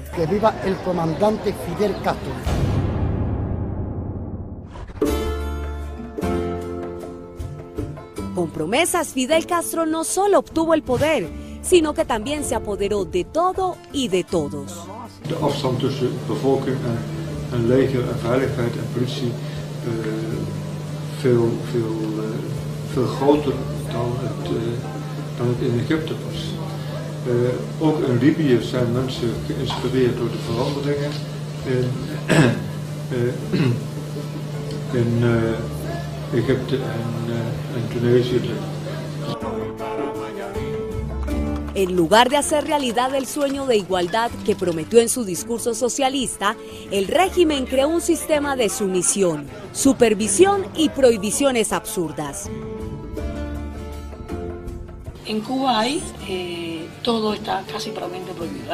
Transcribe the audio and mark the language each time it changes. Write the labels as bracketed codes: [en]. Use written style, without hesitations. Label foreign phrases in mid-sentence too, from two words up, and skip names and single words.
[es] Que viva el comandante Fidel Castro. Con promesas, Fidel Castro no solo obtuvo el poder, sino que también se apoderó de todo y de todos. [nl] De afstand tussen bevolking en leger en veiligheid en politie veel groter dan het in Egypte was. Ook in Libië zijn mensen geïnspireerd door de veranderingen in Egypte en Tunesië. [es] En lugar de hacer realidad el sueño de igualdad que prometió en su discurso socialista, el régimen creó un sistema de sumisión, supervisión y prohibiciones absurdas. En Cuba hay, todo está casi prácticamente prohibido.